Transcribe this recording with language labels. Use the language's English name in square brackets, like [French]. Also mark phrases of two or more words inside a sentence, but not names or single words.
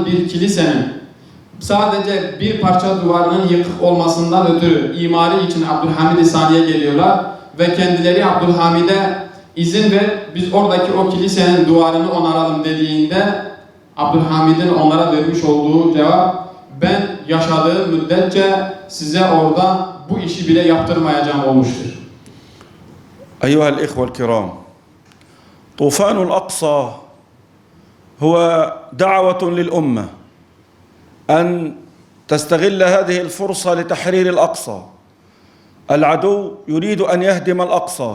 [Turkish] bir kilisenin sadece bir parça duvarının yıkık olmasından ötürü imari için Abdülhamid-i Sani'ye geliyorlar ve kendileri Abdülhamid'e izin ver, biz oradaki o kilisenin duvarını onaralım dediğinde Abdülhamid'in onlara vermiş olduğu cevap, ben yaşadığım müddetçe size orada bu işi bile yaptırmayacağım olmuştur. [Arabic] أيها الإخوة الكرام، طوفان الأقصى هو دعوة للأمة أن تستغل هذه الفرصة لتحرير الأقصى. العدو يريد أن يهدم الأقصى.